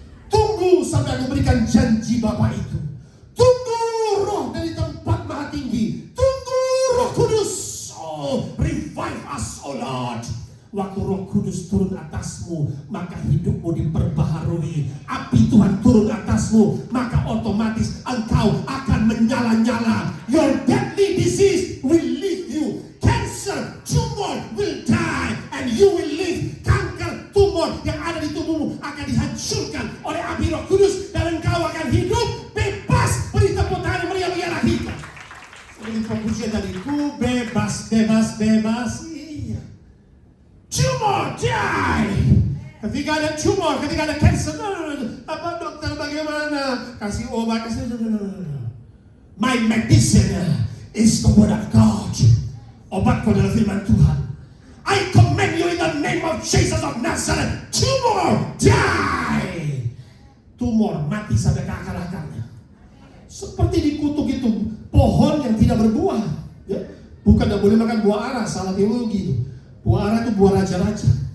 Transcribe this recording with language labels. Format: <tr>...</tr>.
<id>Tunggu sampai aku berikan janji Bapa itu. Tunggu roh dari tempat maha tinggi. Tunggu Roh Kudus.</id> <en>Oh, revive us, oh Lord.</en> <id>Waktu Roh Kudus turun atasmu, maka hidupmu diperbaharui. Api Tuhan turun atasmu, maka secara otomatis engkau akan menyala-nyala.</id> <en>Your deadly disease will leave you. Cancer, tumor will die and you will live.</en> <id>Kanker, tumor yang ada di tubuhmu akan dihancurkan oleh api Roh Kudus dan engkau akan hidup bebas. Beri tepuk tangan yang meriah-meriah lagi. Ini fokusnya tadi, ku bebas. Iya.</id> <en>Tumor, die.</en> <id>Ketika ada tumor, ketika ada cancer, apa dokter bagaimana? Kasih obat, kasih.</id> <en>My medicine is the word of God.</en> <id>Obatku adalah firman Tuhan.</id> <en>I command you in the name of Jesus of Nazareth. Tumor, die.</en> <id>Tumor mati sampai ke akar-akarnya. Seperti dikutuk itu pohon yang tidak berbuah. Ya? Bukan tidak boleh makan buah ara, salah teologi itu. Buah ara itu buah raja-raja.</id>